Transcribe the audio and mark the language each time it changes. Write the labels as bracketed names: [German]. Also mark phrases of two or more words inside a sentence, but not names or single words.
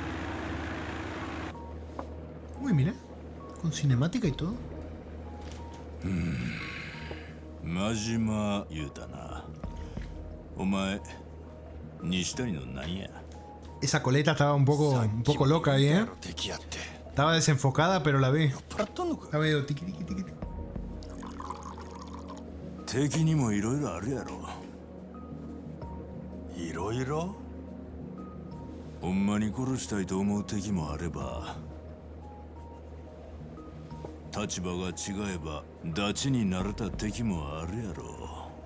[Spanish] Uy, mira, con cinemática y todo. [Japanese] 真島言うたな。お前、西谷のなんや。 [Spanish] Esa coleta estaba un poco loca ahí, ¿eh? Estaba desenfocada, pero la vi. Estaba medio tiqui, tiqui, tiqui, tiqui. [Japanese] 敵にもいろいろあるやろ。いろいろ？ほんまに殺したいと思う敵もあれば、立場が違えばダチになれた敵もあるやろ。